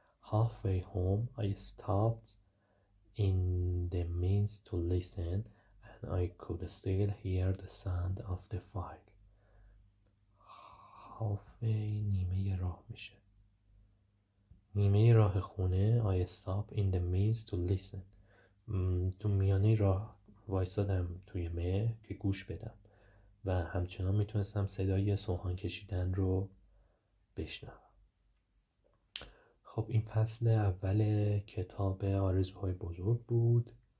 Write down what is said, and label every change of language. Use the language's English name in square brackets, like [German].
[English] Halfway home I stopped in the midst to listen and I could still hear the sound of the file. [Persian] halfway نیمه راه میشه. نیمه راه خونه [English] I stopped in the midst to listen. [Persian] تو میانه راه وایسادم توی مه که گوش بدم و همچنان میتونستم صدای سوهان کشیدن رو بشنوم. خب این فصل اول کتاب آرزوهای بزرگ بود.